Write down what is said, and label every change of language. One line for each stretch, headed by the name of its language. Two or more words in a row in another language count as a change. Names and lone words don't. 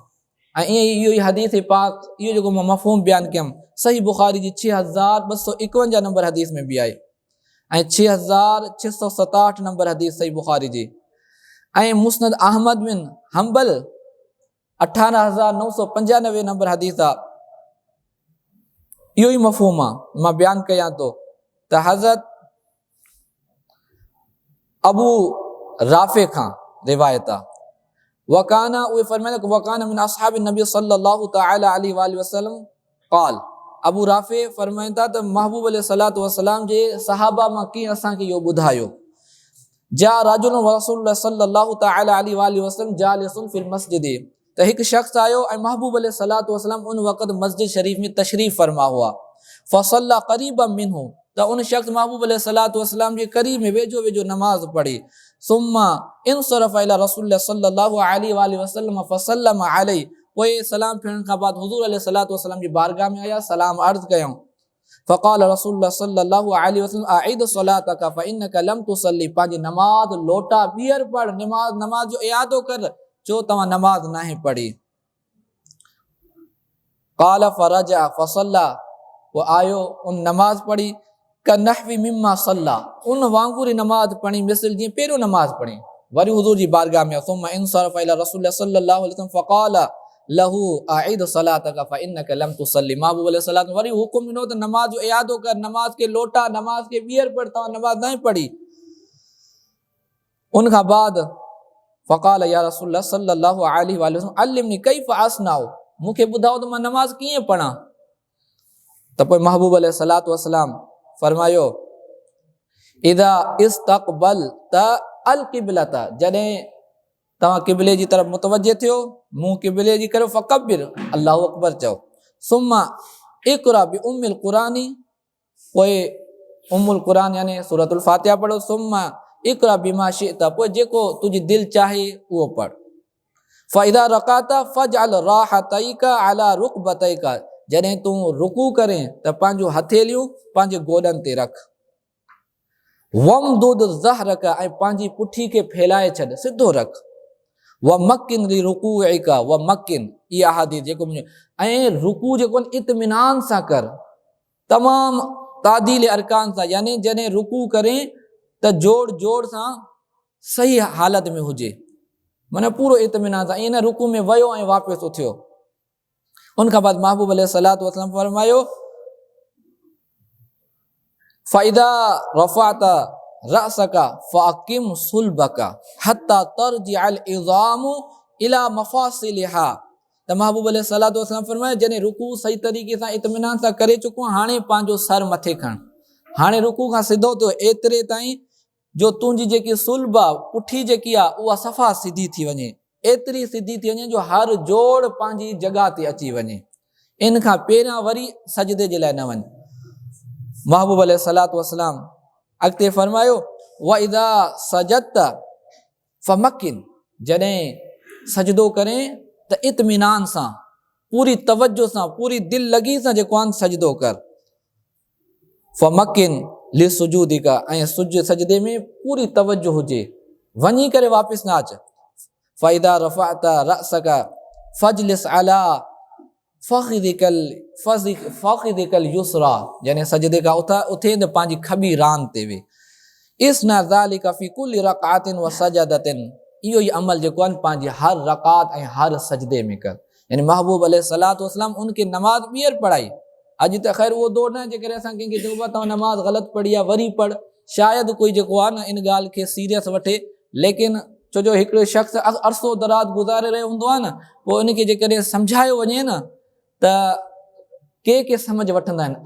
Sindhi: ऐं ईअं ई इहो ई हदीस पाक, इहो जेको मां मफ़हूम बयानु कयुमि, सही बुखारी जी 6251 नंबर हदीस में बि आहे, ऐं 6667 नंबर हदीस सही बुखारी जी, ऐं मुस्नद अहमद बिन हम्बल 18995 नंबर हदीस आहे। इहो ई मफ़हूम आहे, मां बयानु कयां थो त हज़रत अबू राफ़े खां रिवायत आहे, वकाना उहे फरमाइनि
Arabic: وكان من أصحاب النبي صلى الله تعالى عليه وسلم قال,
Sindhi: अबू राफ़े फरमाइनि था त महबूब
Arabic: عليه الصلاة والسلام
Sindhi: जे सहाबा मां कीअं असांखे इहो ॿुधायो,
Arabic: جاء رجلٌ رسولُ الله صلى الله تعالى عليه وسلم جالسٌ في المسجد,
Sindhi: त हिकु शख़्स आयो ऐं महबूब
Arabic: عليه الصلاة والسلام
Sindhi: उन वक़्तु मस्जिद शरीफ में तशरीफ़ फरमा हुआ।
Arabic: فصلى قريبا منه,
Sindhi: त उन शख़्स महबूब
Arabic: عليه الصلاة والسلام
Sindhi: जे करीब में वेझो वेझो नमाज़ पढ़ी।
Arabic: ثم انصرف إلى رسول الله صلى الله عليه وسلم فسلم عليه,
Sindhi: पोइ सलाम फिरण खां बाद हुज़ूर
Arabic: عليه الصلاة والسلام
Sindhi: जी बारगाह में आया, सलाम अर्ज़ कयूं।
Arabic: فقال رسول الله صلى الله عليه وسلم أعد صلاتك فإنك لم تصل,
Sindhi: पंहिंजी नमाज़ लोटा ॿीहर पढ़, नमाज़ जो इयादो कर, जो तव्हां नमाज़ नाहे पढ़ी।
Arabic: قال فرجع فصلى,
Sindhi: वो आयो उन नमाज़ पढ़ी।
Arabic: كنحو مما صلى,
Sindhi: उन वांगुर नमाज पढ़ी मिसल जीअं पहिरियों नमाज पढ़ी। वरी हुज़ूर जी बारगाह में
Arabic: ثم انصرف إلى رسول صلى الله عليه وسلم فقال له أعد صلاتك فإنك لم تصل.
Sindhi: महबूब अलैहिस्सलाम वरी हुकुम ॾिनो त नमाज जो इयादो कर, नमाज के लोटा, नमाज के ॿीहर पढ़, तव्हां नमाज न पढ़ी। उन खां बाद
Arabic: فقال يا رسول صلى الله عليه وسلم علمني كيف أصنع,
Sindhi: मूंखे ॿुधाओ त मां नमाज कीअं पढ़ां। त पोइ महबूब
Arabic: عليه الصلاة والسلام
Sindhi: फरमायो
Arabic: إذا استقبلت القبلة,
Sindhi: जॾहिं तव्हां क़िबले जी तरफ़ मुतवज्जे थियो, मुंहुं क़िबले जी करो,
Arabic: فكبر الله أكبر
Sindhi: चओ,
Arabic: ثم اقرأ بأم القرآن,
Sindhi: पोइ उम्मुल क़ुरान यानी सूरतुल फ़ातिहा पढ़ो,
Arabic: ثم اقرأ بما شئت,
Sindhi: पोइ जेको तुंहिंजी दिलि चाहे उहो पढ़।
Arabic: فإذا ركعت فاجعل راحتيك على ركبتيك,
Sindhi: जॾहिं तूं रुकू करें त पंहिंजो हथेलियूं पंहिंजे गोॾनि ते रख।
Arabic: وامدد ظهرك,
Sindhi: ऐं पंहिंजी पुठी खे फैलाए छॾ, सिधो रख।
Arabic: ومكن لركوعك ومكن,
Sindhi: इहा हदीस जेको ऐं रुकू जेको इत्मिनान सां कर, तमामु तादील अरकान सां, यानी जॾहिं रुकू करें त जोड़ जोड़ सां सही हालत में हुजे, माना पूरो इत्मिनान सां, ईअं न रुकू में वियो ऐं वापसि उथियो। उनखां बाद महबूब अलैहिस्सलातु वस्सलाम फरमायो
Arabic: فإذا رفعت رأسك فأقم صلبك حتى ترجع العظام إلى مفاصلها.
Sindhi: त महबूब
Arabic: عليه الصلاة والسلام
Sindhi: फरमायो जॾहिं रुकू सही तरीक़े सां इत्मिनान सां करे चुको, हाणे पंहिंजो सर मथे खण, हाणे रुकू खां सिधो थियो एतिरे ताईं जो तुंहिंजी जेकी सुल्ब आहे, पुठी जेकी आहे उहा सफ़ा सिधी थी वञे, एतिरी सिधी थी वञे जो हर जोड़ पंहिंजी जॻह ते अची वञे। इन खां पहिरियां वरी सजदे जे लाइ न वञ। महबूब
Arabic: عليه الصلاة والسلام
Sindhi: अॻिते फरमायो
Arabic: وإذا سجدت فمكن,
Sindhi: जॾहिं सजदो करें त इत्मिनान सां, पूरी तवज्जो सां, पूरी दिलि लगी सां जेको आहे सजदो कर।
Arabic: فمكن لسجودك,
Sindhi: ऐं सजदे में पूरी तवज्जो हुजे, वञी करे वापसि न अच।
Arabic: فإذا رفعت رأسك فاجلس على فخذك اليسرى,
Sindhi: यानी सजदे का उथे त पंहिंजी खबी रान ते वे।
Arabic: اصنع ذلك في كل ركعة وسجدة,
Sindhi: इहो ई अमल जेको आहे पंहिंजी हर रक़ात ऐं हर सजदे में कर। यानी महबूब
Arabic: عليه الصلاة والسلام
Sindhi: उनखे नमाज ॿीहर पढ़ाई। अॼु त ख़ैर उहो दौर न आहे जेकॾहिं असां कंहिंखे चऊं तव्हां नमाज ग़लति पढ़ी आहे वरी पढ़, शायदि कोई जेको आहे न इन ॻाल्हि खे सीरियस वठे, लेकिन छो जो हिकिड़ो शख़्स अरसो दराज गुज़ारे रहियो हूंदो आहे न, पोइ उनखे जेकॾहिं सम्झायो वञे न त के सम्झ वठंदा आहिनि।